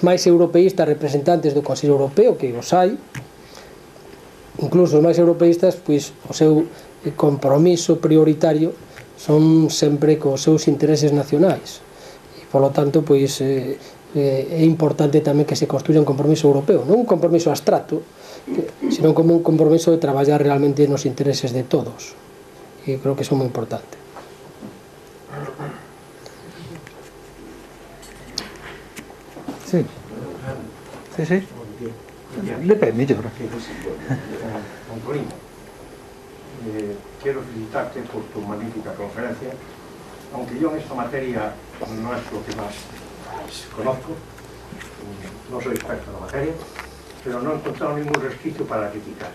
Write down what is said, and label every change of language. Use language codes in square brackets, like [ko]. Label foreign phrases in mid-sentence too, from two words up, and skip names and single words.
[gl] máis europeístas representantes do Consello Europeo, que os hai, incluso os máis europeístas, pois o seu compromiso prioritario son sempre cos seus intereses nacionais, e polo tanto pois é importante tamén que se construya un compromiso europeo, non un compromiso abstracto, sino como un compromiso de traballar realmente nos intereses de todos, e creo que son moi importante. Sí. Sí. Depende, mellor. Antonio, [es] quiero felicitarte por tu magnífica conferencia, aunque yo en esta materia no es lo que más conozco, no soy experto en la materia, pero no he encontrado ningún resquicio para criticar.